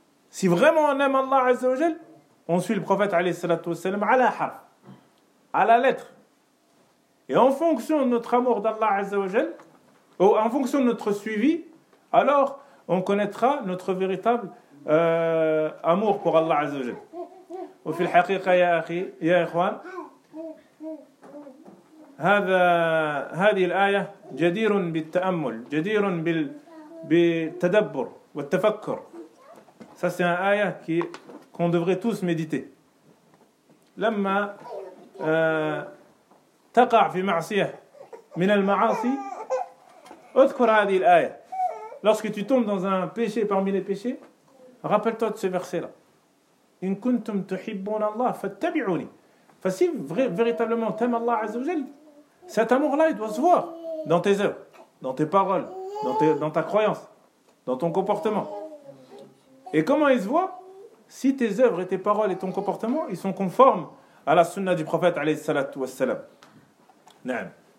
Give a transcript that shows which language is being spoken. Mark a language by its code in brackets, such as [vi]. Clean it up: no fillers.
[fr] Si vraiment on aime Allah Azza wa Jal, on suit le prophète alayhi salatu wassalam à la harf, à la lettre. Et en fonction de notre amour d'Allah Azza wa Jal, ou en fonction de notre suivi, alors on connaîtra notre véritable amour pour Allah Azza wa Jal. [ar] وفي الحقيقة يا أخي يا إخوان هذه الآية جدير بالتأمل، جدير بالتدبر والتفكر. [fr] Ça c'est une آية qu'on devrait tous méditer. [ar] لما تقع في معصية من المعاصي اذكر هذه الآية. [fr] Lorsque tu tombes dans un péché parmi les péchés, rappelle-toi de ce verset-là. [ar] إن كنتم تحبون الله فاتبعوني. [fr] Enfin, si véritablement tu aimes Allah Azza wa Jal, cet amour-là, il doit se voir dans tes œuvres, dans tes paroles, dans ta croyance, dans ton comportement. Et comment il se voit? Si tes œuvres et tes paroles et ton comportement, ils sont conformes à la sunna du prophète, alayhi salatu wassalam. Naam.